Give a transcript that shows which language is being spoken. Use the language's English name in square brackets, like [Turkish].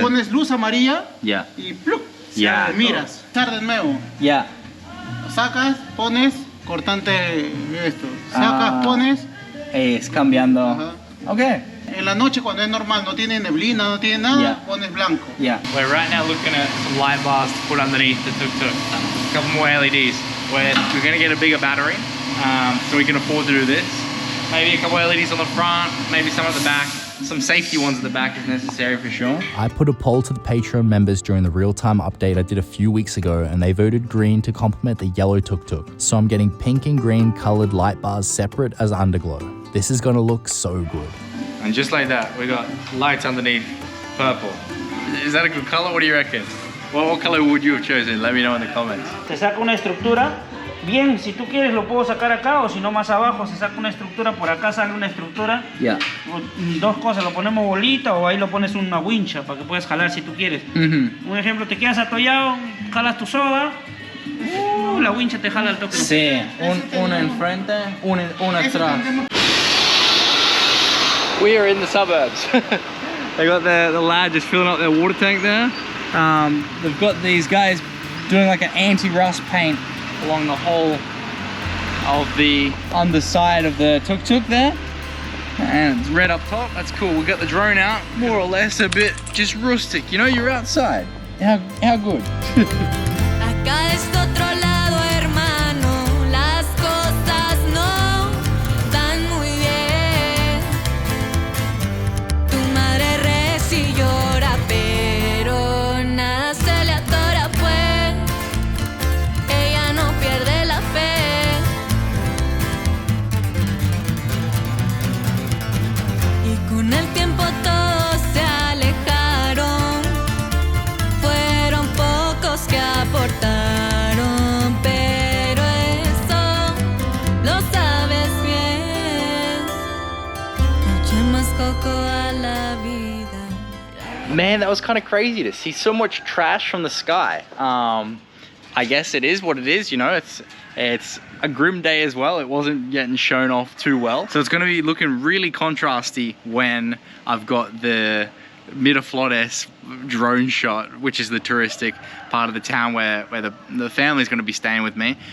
[Spanish] Pones luz amarilla Ya. y ¡plup! Ya. Miras. Estar de nuevo. Ya. Sacas, pones, cortante esto. Sacas, pones. Es cambiando. Ajá. Ok. En la noche cuando es normal, no tiene neblina, no tiene nada, [English] Yeah. [Spanish] pones blanco. [English] Yeah. We're right now looking at some light bars to put underneath the Tuktuk. A couple more LEDs. We're going to get a bigger battery, so we can afford to do this. Maybe a couple LEDs on the front, maybe some at the back. Some safety ones at the back is necessary for sure. I put a poll to the Patreon members during the real-time update I did a few weeks ago, and they voted green to complement the yellow Tuktuk. So I'm getting pink and green colored light bars separate as underglow. This is gonna look so good. And just like that, we got lights underneath, purple. Is that a good color? What do you reckon? What color would you have chosen? Let me know in the comments. [Spanish] Se saca una estructura. Bien, si tú quieres lo puedo sacar acá, o si no más abajo se saca una estructura, por acá sale una estructura. [English] Yeah. [Spanish] Dos cosas, lo ponemos bolita o ahí lo pones una wincha para que puedas jalar si tú quieres. Un ejemplo, te quedas atollado, jalas tu soga, la wincha te jala al toque. Sí, una enfrente, una atrás. [English] We are in the suburbs. They got the lad just filling up their water tank there. They've got these guys doing like an anti-rust paint along the whole of the underside of the tuk-tuk there. And it's red up top, that's cool. We got the drone out, more or less a bit just rustic. You know, you're outside. How good. [Spanish] Acá es otro lado, hermano, las cosas no van muy bien. Tu madre reza y llora, pero nada se le atora, pues ella no pierde la fe. Y con el tiempo todos se alejaron, fueron pocos que aportaron, pero eso lo sabes bien. Eché más coco a la vida. [English] Man, that was kind of crazy to see so much trash from the sky. I guess it is what it is, you know, it's a grim day as well. It wasn't getting shown off too well. So it's gonna be looking really contrasty when I've got the Miraflores drone shot, which is the touristic part of the town where the family's gonna be staying with me.